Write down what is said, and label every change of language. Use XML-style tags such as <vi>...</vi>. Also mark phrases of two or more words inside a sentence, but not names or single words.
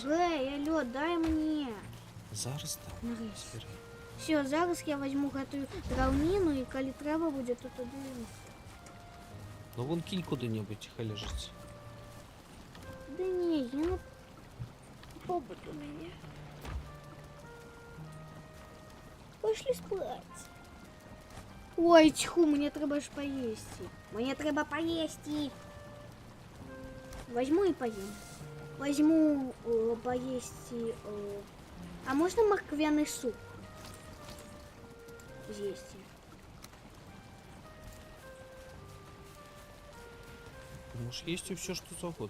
<be>Гэй, алло, дай мне. Зараз там. Нарэшце. Все, зараз я возьму гэтую драўніну, і калі трэба будзе, то тады... Ну вон кинь куды-небудзь, хай ляжыць.</be> <ru>Да не, я... Побыт у меня. Пошли спать. Ой,</ru> <be>тьху, мне трэба ж поесть. Мне трэба поесть. Возьму и поем.</be> <ru>Возьму поесть. А можно морквяный суп? Здесь. Ты можешь есть все, что завгодно.</ru>